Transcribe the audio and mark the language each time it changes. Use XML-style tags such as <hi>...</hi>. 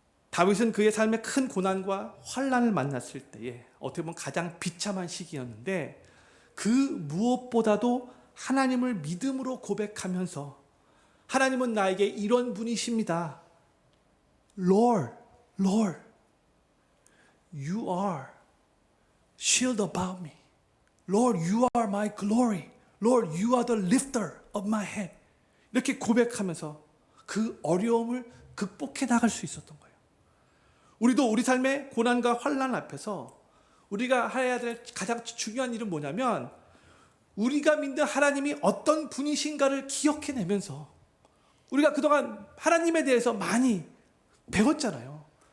<ko>다윗은 그의 삶의 큰 고난과 환난을 만났을 때에 어떻게 보면 가장 비참한 시기였는데 그 무엇보다도 하나님을 믿음으로 고백하면서 하나님은 나에게 이런 분이십니다.</ko> <en>Lord, Lord, you are shield about me. Lord, you are my glory. Lord, you are the lifter of my head.</en> <ko>이렇게 고백하면서 그 어려움을 극복해 나갈 수 있었던 거예요. 우리도 우리 삶의 고난과 환난 앞에서 우리가 해야 될 가장 중요한 일은 뭐냐면 우리가 믿는 하나님이 어떤 분이신가를 기억해내면서 우리가 그동안 하나님에 대해서 많이 배웠잖아요.</ko>